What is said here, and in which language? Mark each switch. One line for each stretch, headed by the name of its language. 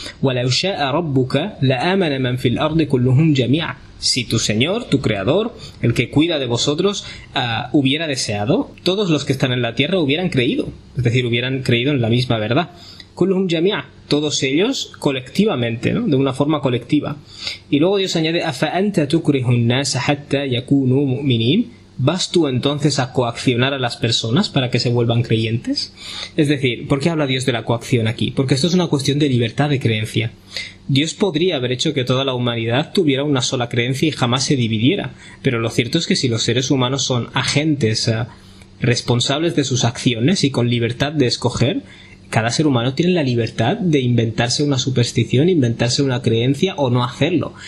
Arabic: وَلَوْ شَاءَ رَبُّكَ لَآمَنَ مَنْ فِي الْأَرْضِ كُلُّهُمْ جَمِيعًا.
Spanish: Si tu Señor, tu Creador, el que cuida de vosotros, hubiera deseado, todos los que están en la tierra hubieran creído. Es decir, hubieran creído en la misma verdad.
Arabic: كُلُّهُمْ جَمِيعًا,
Spanish: todos ellos colectivamente, ¿no? De una forma colectiva. Y luego Dios añade:
Arabic: أَفَأَنْتَ تُكْرِهُ النَّاسَ حَتَّى يَكُونُوا مُؤْمِنِينَ.
Spanish: ¿Vas tú entonces a coaccionar a las personas para que se vuelvan creyentes? Es decir, ¿por qué habla Dios de la coacción aquí? Porque esto es una cuestión de libertad de creencia. Dios podría haber hecho que toda la humanidad tuviera una sola creencia y jamás se dividiera, pero lo cierto es que si los seres humanos son agentes responsables de sus acciones y con libertad de escoger, cada ser humano tiene la libertad de inventarse una superstición, inventarse una creencia o no hacerlo.